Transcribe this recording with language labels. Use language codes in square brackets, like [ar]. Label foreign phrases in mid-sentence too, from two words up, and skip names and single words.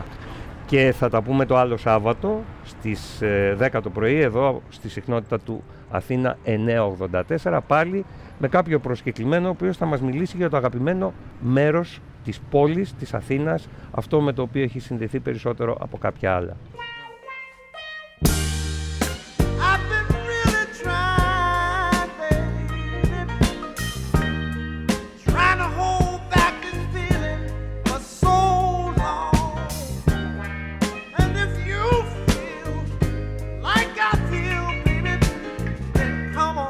[el] Και θα τα πούμε το άλλο Σάββατο στις 10 το πρωί εδώ στη συχνότητα του Αθήνα 984, πάλι με κάποιο προσκεκλημένο ο οποίος θα μας μιλήσει για το αγαπημένο μέρος της πόλης, της Αθήνας, αυτό με το οποίο έχει συνδεθεί περισσότερο από κάποια άλλα. [en] I've been really trying, baby, trying to hold back this feeling for so long. And if you feel like I feel, baby, then come on.